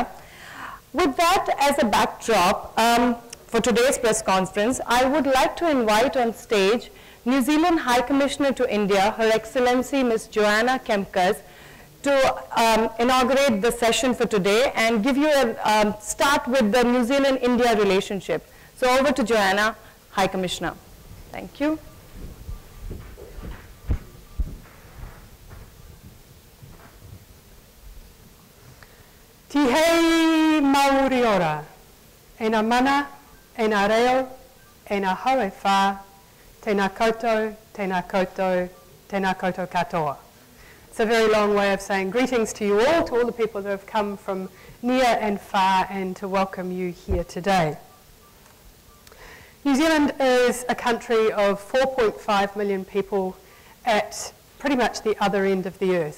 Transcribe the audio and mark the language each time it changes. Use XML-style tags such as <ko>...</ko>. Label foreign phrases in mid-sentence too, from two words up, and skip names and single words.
<en>With that as a backdrop, for today's press conference, I would like to invite on stage New Zealand High Commissioner to India, Her Excellency Ms. Joanna Kemkes, to inaugurate the session for today and give you a start with the New Zealand-India relationship. So over to Joanna, High Commissioner. Thank you.</en> <mi>Tihei mauri ora, ena mana, ena reo, ena haue wha, tēnā koutou, tēnā koutou, tēnā koutou katoa.</mi> <en>It's a very long way of saying greetings to you all, to all the people who have come from near and far, and to welcome you here today. New Zealand is a country of 4.5 million people at pretty much the other end of the earth.</en>